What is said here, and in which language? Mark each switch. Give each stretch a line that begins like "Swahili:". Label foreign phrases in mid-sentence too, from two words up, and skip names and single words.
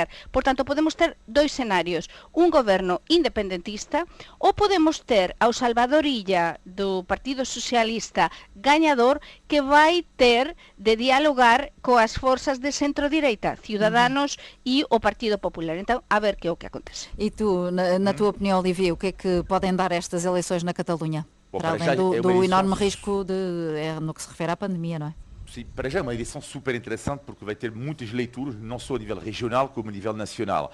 Galician: Por tanto, podemos ter dois escenarios, un goberno independentista, ou podemos ter ao Salvador Illa do Partido Socialista gañador, que vai ter de dialogar coas forzas de centro-direita, Ciudadanos e o Partido Popular.
Portuguese: Então, a ver que é o que acontece. E tu, na tua opinião, Olivier, o que é que podem dar estas eleições na Catalunha? Bom, para além do enorme risco no que se refere à pandemia, não é? Sim, para já é uma eleição super interessante porque vai ter muitas leituras, não só a nível regional como a nível nacional.